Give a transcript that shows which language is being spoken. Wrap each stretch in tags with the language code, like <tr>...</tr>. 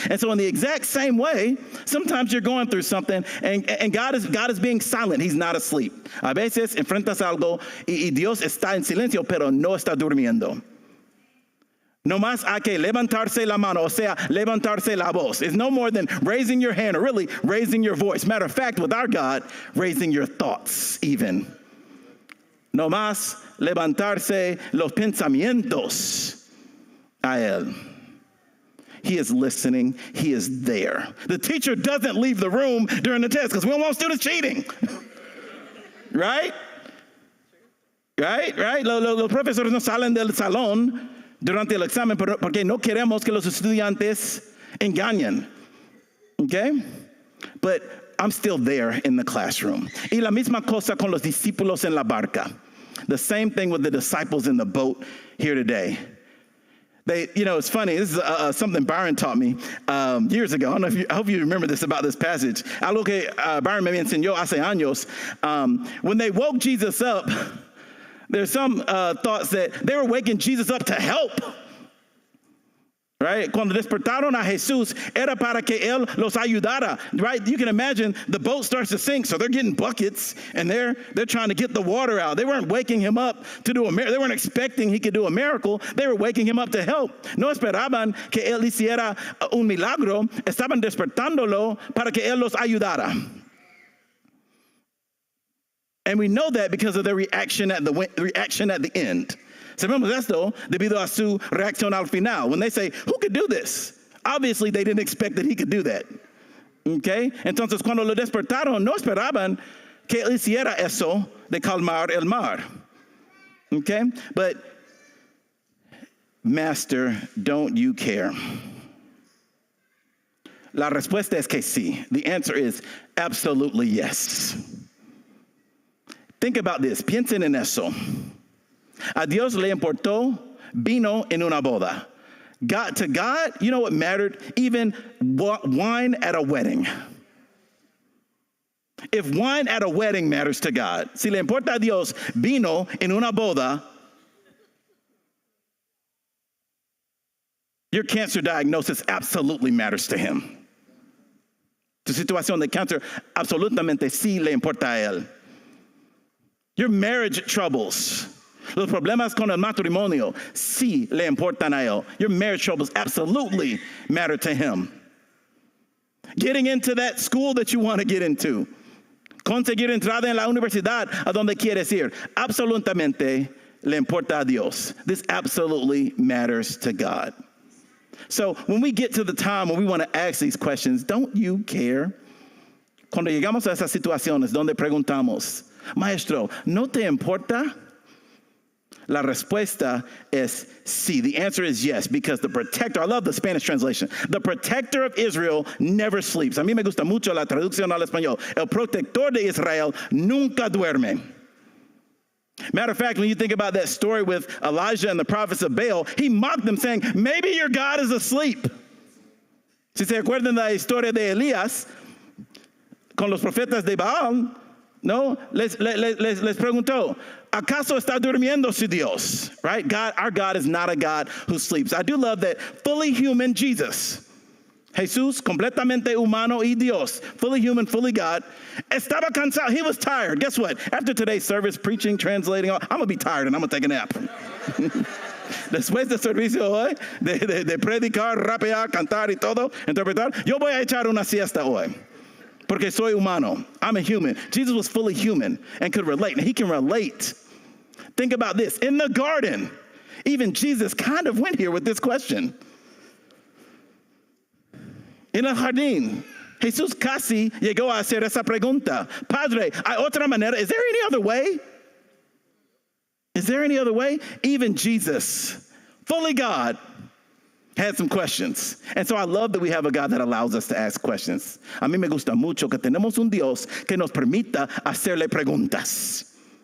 <en>And so in the exact same way, sometimes you're going through something and God is being silent. He's not asleep.</en> <es>A veces enfrentas algo y Dios está en silencio, pero no está durmiendo. No más hay que levantarse la mano, o sea, levantarse la voz.</es> <en>It's no more than raising your hand or really raising your voice. Matter of fact, with our God, raising your thoughts even.</en> <es>No más levantarse los pensamientos a él.</es> <en>He is listening. He is there. The teacher doesn't leave the room during the test because we don't want students cheating. Right?</en> <es>Los profesores no salen del salón durante el examen porque no queremos que los estudiantes engañen.</es> <en>Okay? But I'm still there in the classroom.</en> <es>Y la misma cosa con los discípulos en la barca.</es> <en>The same thing with the disciples in the boat here today. It's funny. This is something Byron taught me years ago. I hope you remember this about this passage.</en> <es>Algo que Byron me enseñó hace años.</es> <en>When they woke Jesus up, there's some thoughts that they were waking Jesus up to help. Right?</en> <es>Cuando despertaron a Jesús, era para que él los ayudara.</es> <en>Right? You can imagine the boat starts to sink, so they're getting buckets and they're trying to get the water out. They weren't waking him up to do a miracle. They weren't expecting he could do a miracle. They were waking him up to help.</en> <es>No esperaban que él hiciera un milagro. Estaban despertándolo para que él los ayudara.</es> <en>And we know that because of their reaction at the end.</en> <es>Sabemos esto debido a su reacción al final.</es> <en>When they say, who could do this? Obviously, they didn't expect that he could do that. Okay?</en> <es>Entonces, cuando lo despertaron, no esperaban que él hiciera eso de calmar el mar.</es> <en>Okay? But, Master, don't you care?</en> <es>La respuesta es que sí.</es> <en>The answer is absolutely yes. Think about this.</en> <es>Piensen en eso. A Dios le importó vino en una boda.</es> <en>To God, you know what mattered? Even wine at a wedding. If wine at a wedding matters to God,</en> <es>si le importa a Dios vino en una boda,</es> <en>your cancer diagnosis absolutely matters to him.</en> <es>Tu situación de cáncer absolutamente sí le importa a él.</es> <en>Your marriage troubles,</en> <es>los problemas con el matrimonio, sí le importan a él.</es> <en>Your marriage troubles absolutely matter to him. Getting into that school that you want to get into,</en> <es>conseguir entrada en la universidad a donde quieres ir, absolutamente le importa a Dios.</es> <en>This absolutely matters to God. So when we get to the time when we want to ask these questions, don't you care?</en> <es>Cuando llegamos a esas situaciones donde preguntamos, Maestro, ¿no te importa? La respuesta es sí.</es> <en>The answer is yes, because the protector, I love the Spanish translation, the protector of Israel never sleeps.</en> <es>A mí me gusta mucho la traducción al español. El protector de Israel nunca duerme.</es> <en>Matter of fact, when you think about that story with Elijah and the prophets of Baal, he mocked them saying, maybe your God is asleep.</en> <es>Si se acuerdan de la historia de Elías con los profetas de Baal, no, les preguntó, ¿acaso está durmiendo su Dios?</es> <en>Right? God, our God is not a God who sleeps. I do love that fully human Jesus,</en> <es>Jesús, completamente humano y Dios,</es> <en>fully human, fully God,</en> <es>estaba cansado.</es> <en>He was tired. Guess what? After today's service, preaching, translating, I'm going to be tired and I'm going to take a nap.</en> <es>Después del servicio hoy, de predicar, rapear, cantar y todo, interpretar, yo voy a echar una siesta hoy. Porque soy humano.</es> <en>I'm a human. Jesus was fully human and could relate. And he can relate. Think about this. In the garden, even Jesus kind of went here with this question.</en> <es>En el jardín, Jesús casi llegó a hacer esa pregunta. Padre, ¿hay otra manera?</es> <en>Is there any other way? Is there any other way? Even Jesus, fully God, had some questions. And so I love that we have a God that allows us to ask questions.</en> <es>A mí me gusta mucho que tenemos un Dios que nos permita hacerle preguntas.</es>